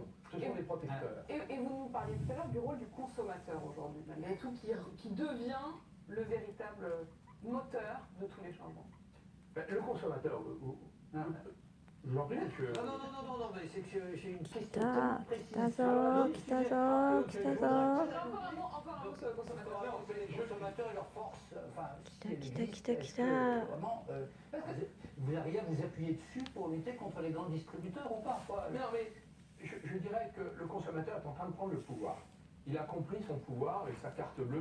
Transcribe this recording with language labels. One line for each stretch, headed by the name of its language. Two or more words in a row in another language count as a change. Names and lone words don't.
French: Ce sont des protecteurs. Et vous nous parliez tout à l'heure du rôle du consommateur aujourd'hui, malgré tout, qui devient le véritable moteur de tous les changements. Ben, le consommateur, je vous en prie, monsieur. Non, mais c'est que j'ai une
Japanese: 来
French: question
Japanese: た
French: très précise.
Japanese: 来たぞ来たぞ来たぞ
French: Encore un mot sur le consommateur. Les consommateurs et leur force, enfin, si elle
Japanese: 来た、来た,
French: existe, est-ce
Japanese: kita.
French: que vraiment, vous arrivez à vous appuyer dessus pour lutter contre les grands distributeurs ou pas? Non, mais je dirais que le consommateur est en train de prendre le pouvoir. Il a compris son pouvoir et sa carte bleue.